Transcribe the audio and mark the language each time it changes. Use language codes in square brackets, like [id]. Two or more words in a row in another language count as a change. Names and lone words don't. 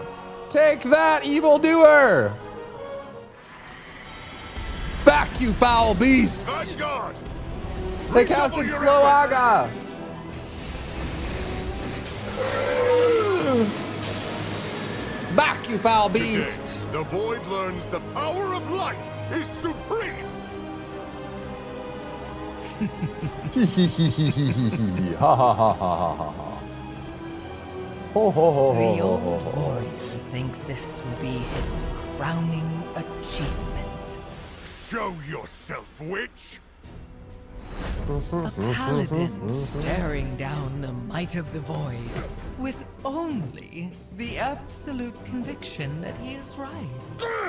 [en] Take that, evildoer! Back, you foul beasts! Vanguard! They casted slow aga! Back, you foul beasts! The void learns the power of light is supreme. Ha ha ha ha ha ha ha. Ho ho ho ho The ho old ho ho. warrior thinks this will be his crowning achievement. Show yourself, witch. A paladin staring down the might of the void with only the absolute conviction that he is right.